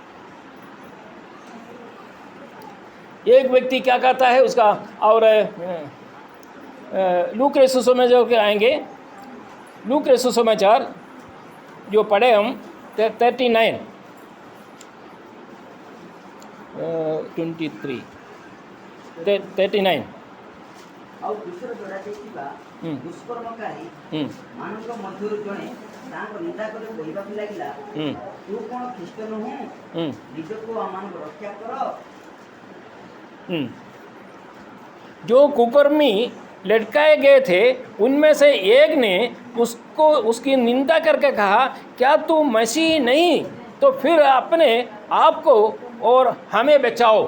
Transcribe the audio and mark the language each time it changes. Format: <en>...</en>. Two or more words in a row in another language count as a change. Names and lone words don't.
<hi>एक व्यक्ति क्या कहता है उसका, और लूक रसूल सुसमाचार के आएंगे, लूक रसूल सुसमाचार जो पढ़े हम 39 39</hi> <or>ଆଉ ବିଶ୍ୱର ଯୋଡ଼ା ଯାଇଥିବା ଦୁଷ୍କର୍ମକାରୀ ମାନଙ୍କ ମଧ୍ୟରୁ ଜଣେ ତାଙ୍କ ନିନ୍ଦା କରି କହିବାକୁ ଲାଗିଲା, ତୁ କ'ଣ ଖ୍ରୀଷ୍ଟ ନୁହେଁ? ନିଜକୁ ଆମମାନଙ୍କୁ ରକ୍ଷା କର।</or> <hi>जो कुकर्मी लटकाए गए थे उनमें से एक ने उसको उसकी निंदा करके कहा, क्या तू मसीह नहीं तो फिर अपने आप को और हमें बचाओ।</hi>